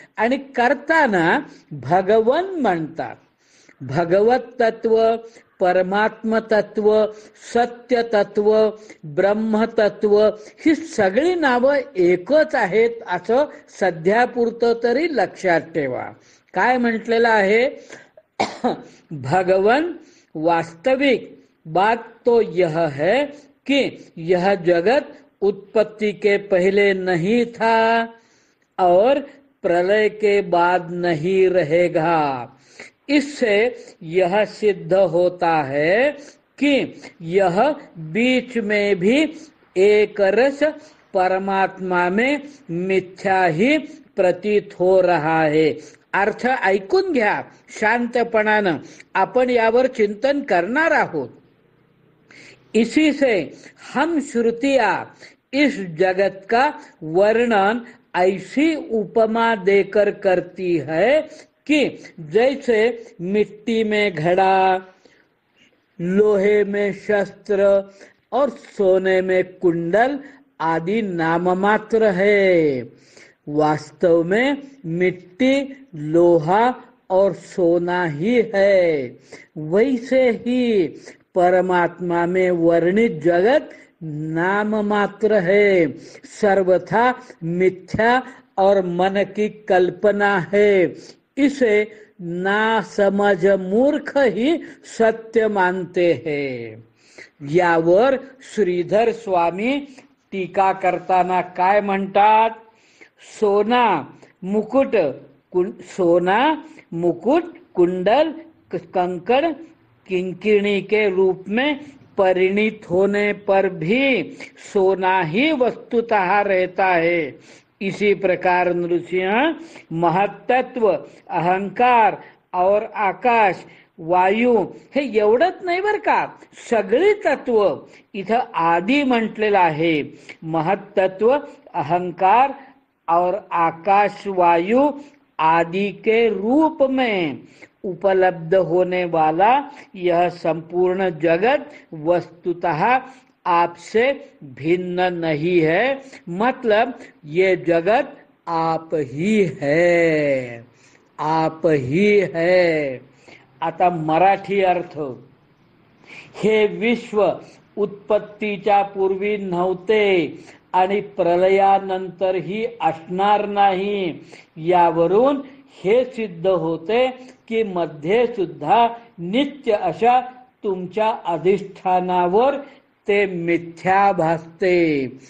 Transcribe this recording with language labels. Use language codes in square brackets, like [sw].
[mr] आणि करताना भगवन म्हणतात. भगवत तत्व, परमात्म तत्व, सत्य तत्व, ब्रह्मतत्व ही सगळी नावं एकच आहेत असं सध्यापुरतं तरी लक्षात ठेवा. काय म्हटलेलं आहे? [hi] भगवन वास्तविक बात तो यह है कि यह जगत उत्पत्ति के पहले नहीं था और प्रलय के बाद नहीं रहेगा. इससे यह सिद्ध होता है कि यह बीच में भी एक रस परमात्मा में मिथ्या ही प्रतीत हो रहा है. [mr] अर्थ ऐकून घ्या शांतपणानं, आपण यावर चिंतन करणार आहोत. [hi] इसी से हम श्रुतियां इस जगत का वर्णन ऐसी उपमा देकर करती है कि जैसे मिट्टी में घड़ा, लोहे में शस्त्र और सोने में कुंडल आदि नाम मात्र है. वास्तव में मिट्टी, लोहा और सोना ही है. वैसे ही परमात्मा में वर्णित जगत नाम मात्र है, सर्वथा मिथ्या और मन की कल्पना है. इसे ना समझ मूर्ख ही सत्य मानते हैं. [mr] यावर श्रीधर स्वामी टीका करताना काय म्हणतात? [hi] सोना मुकुट कुंडल कंकड़ किंकिणी के रूप में परिणित होने पर भी सोना ही वस्तुतः रहता है. इसी प्रकार नृसिंह महत्त्व, अहंकार और आकाश, वायू [mr] हे एवढंच नाही बर का, सगळी तत्व इथं आदि म्हटलेलं आहे. [hi] महत्त्व, अहंकार और आकाश, वायु आदि के रूप में उपलब्ध होने वाला यह संपूर्ण जगत वस्तुतः आपसे भिन्न नहीं है. मतलब ये जगत आप ही है, आप ही है. [mr] आता मराठी अर्थ. हे विश्व उत्पत्तीच्या पूर्वी नव्हते आणि प्रलयानंतरही असणार नाही. यावरून हे सिद्ध होते की मध्ये सुद्धा नित्य अशा तुमच्या अधिष्ठानावर ते मिथ्या भासते.